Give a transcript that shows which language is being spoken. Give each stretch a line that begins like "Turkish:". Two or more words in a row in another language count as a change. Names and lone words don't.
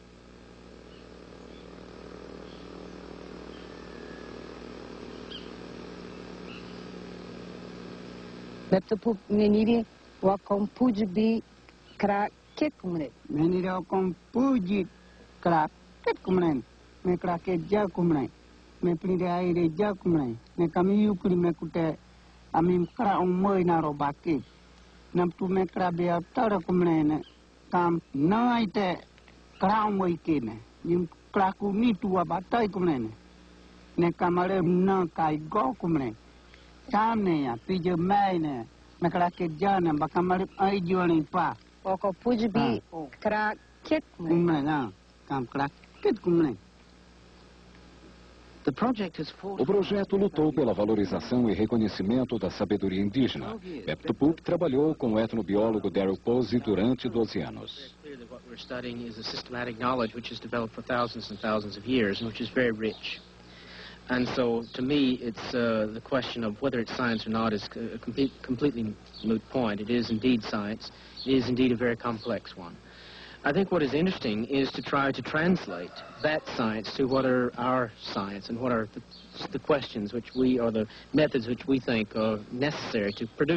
Kayapó: Beptopup meniri wakam puji kra kekumne. Meniri wakam puji kra kekumne. Me kra ke ja kumne. Me prinde aire ja kumne. Me kami yukuri me kute. Amim kra umoi na robaki. Nam tu me kra be atara kumne ne. Kam na ite kra umoi kene. Nim kra ku ni tu abatai kumne ne. Ne kamare na kai go kumne. Tamne ya pije mai ne. Me kra ke jana bakamare ai jiwani pa. Oko puji bi kra ket kumne na.
Portuguese: O projeto lutou pela valorização e reconhecimento da sabedoria indígena. Botucatu trabalhou com o etnobiólogo Daryl Posey durante 12 anos.
English: What we're studying is a systematic knowledge which has developed for thousands and thousands of years and which is very rich. And so, to me, it's the question of whether it's science or not is a completely moot point. It is indeed science. It is indeed a very complex one. I think what is interesting is to try to translate that science to what are our science and what are the questions which or the methods which we think are necessary to produce science.